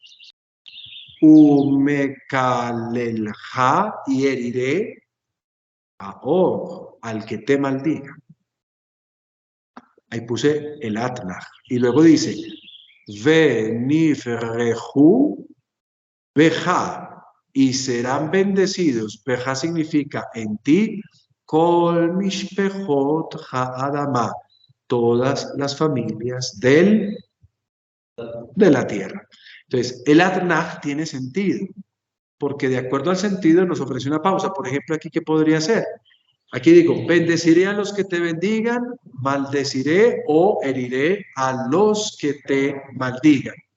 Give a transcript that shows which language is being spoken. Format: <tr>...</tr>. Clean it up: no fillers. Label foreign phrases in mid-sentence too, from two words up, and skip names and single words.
<es>Umekalelja, y heriré a al que te maldiga. Ahí puse el Atnaj. Y luego dice,</es> <he>ונברכו בך,</he> <es>y serán bendecidos. Beja significa en ti,</es> <he>כל משפחות האדמה,</he> <es>todas las familias de la tierra. Entonces, el Atnaj tiene sentido, porque de acuerdo al sentido nos ofrece una pausa. Por ejemplo, aquí, ¿qué podría ser? Aquí digo, bendeciré a los que te bendigan, maldeciré o heriré a los que te maldigan.</es>